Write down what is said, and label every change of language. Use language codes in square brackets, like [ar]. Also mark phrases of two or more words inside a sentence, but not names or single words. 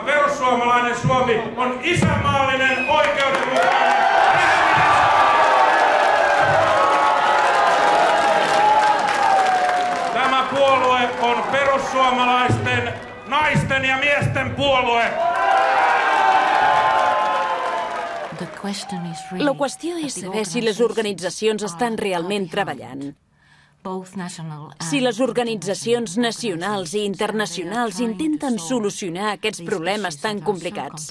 [fi] Perussuomalainen Suomi on isänmaallinen, oikeudenmukainen. Tämä puolue on perussuomalaisten, naisten ja miesten puolue. [ca] La qüestió és saber si les organitzacions estan realment treballant. Si les organitzacions nacionals i internacionals intenten solucionar aquests problemes tan complicats.